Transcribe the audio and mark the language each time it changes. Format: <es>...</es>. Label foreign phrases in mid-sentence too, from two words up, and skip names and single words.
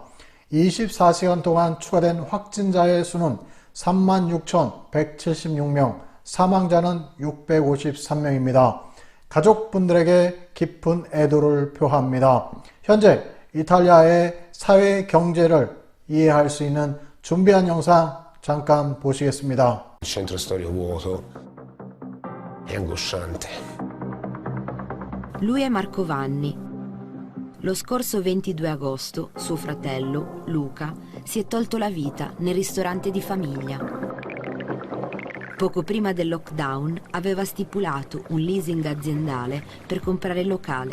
<ko>24시간 동안 추가된 확진자의 수는 36,176명, 사망자는 653명입니다. 가족분들에게 깊은 애도를 표합니다. 현재 이탈리아의 사회 경제를 이해할 수 있는 준비한 영상 잠깐 보시겠습니다.</ko> <it>Il centro storico vuoto è angosciante. Lui è Marco Vanni. Lo scorso 22 agosto suo fratello, Luca, si è tolto la vita nel ristorante di famiglia. Poco prima del lockdown aveva stipulato un leasing aziendale per comprare il locale.</it>